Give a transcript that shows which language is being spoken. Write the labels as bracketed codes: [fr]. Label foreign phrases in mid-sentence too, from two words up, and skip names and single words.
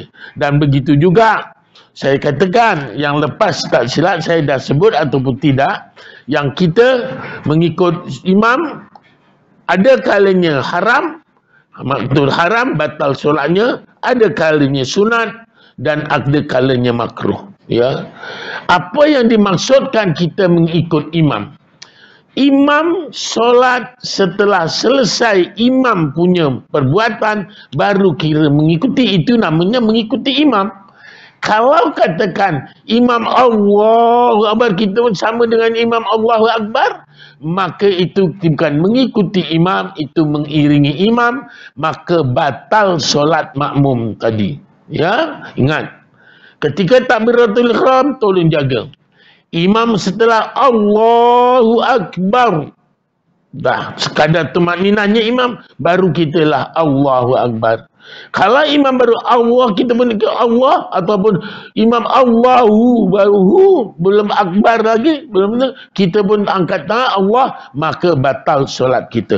[ms] Dan begitu juga saya katakan yang lepas, tak silap saya dah sebut ataupun tidak, yang kita mengikut imam ada kalanya haram, maksud haram batal solatnya, ada kalanya sunat, dan ada kalanya makruh. Apa yang dimaksudkan kita mengikut imam? Imam solat, setelah selesai imam punya perbuatan, baru kira mengikuti. Itu namanya mengikuti imam. Kalau katakan imam [ar] الله أكبر, [ms] kita pun sama dengan imam [ar] الله أكبر, [ms] maka itu bukan mengikuti imam, itu mengiringi imam, maka batal solat makmum tadi. Ingat, ketika [ar] تكبيرة الإحرام [ms] tolong jaga. Imam setelah [ar] الله أكبر, [ms] dah sekadar tamakninahnya imam, baru kita lah [ar] الله أكبر. [ms] Kalau imam baru Allah, kita pun Allah, ataupun imam Allahu baru belum akbar lagi, belum kita pun angkat tangan Allah, maka batal solat kita.